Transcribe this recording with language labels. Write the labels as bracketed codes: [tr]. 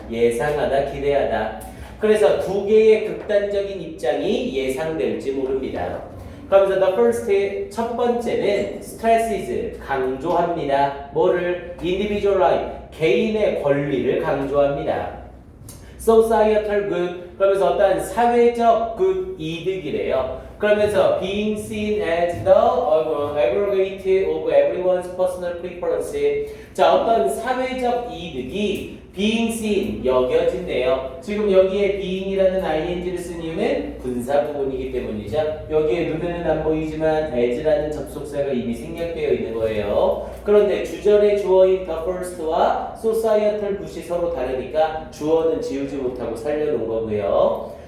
[ko] 예상하다, 기대하다. 그래서 두 개의 극단적인 입장이 예상될지 모릅니다. 그러면서 [en] the first, [ko] 첫 번째는 [en] stresses, [ko] 강조합니다. 뭐를? [en] individual life, [ko] 개인의 권리를 강조합니다. [en] societal good, [ko] 그러면서 어떤 사회적 good, 이득이래요. [en] 그러면서 being seen as the aggregate of everyone's personal preference, [ko] 자, 어떤 사회적 이득이 [en] being seen, [ko] 여겨진대요. 지금 여기에 being이라는 ing를 쓴 이유는 분사 부분이기 때문이죠. 여기에 눈에는 안 보이지만 as라는 접속사가 이미 생략되어 있는 거예요. 그런데 주절의 주어인 the first와 societal good이 서로 다르니까 주어는 지우지 못하고 살려놓은 거고요.